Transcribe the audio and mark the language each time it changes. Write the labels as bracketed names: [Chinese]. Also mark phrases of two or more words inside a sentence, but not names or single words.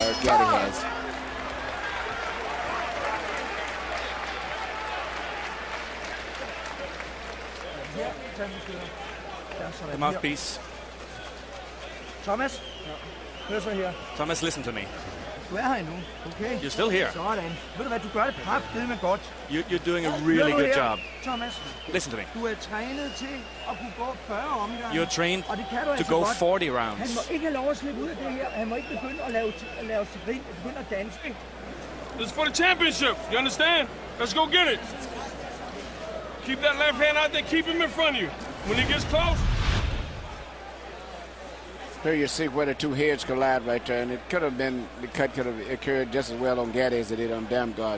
[English] Gatti has. The mouthpiece. [Danish] Thomas, hør så her. Thomas, [English] listen to me. [Danish] Du her endnu, okay? [English] You're still here. [Danish] Sådan. Ved du hvad, du gør det kraftedeme godt. [English] You're doing a really good job. Thomas, listen to me. [Danish] Du trænet til at kunne gå 40 omgange. [English] You're trained [Danish] og det kan du [English] to go [Danish] godt. [English] 40 rounds. [Danish] Han må ikke have lov at slippe ud af det her. Han må ikke begynde at lave grin, begynde at danse. [English] This is for the championship, you understand? Let's go get it. Keep that left hand out there, keep him in front of you. When he gets close. Here you see where the two heads collide right there, and it could have been, the cut could have occurred just as well on Gatti as it did on Damgaard.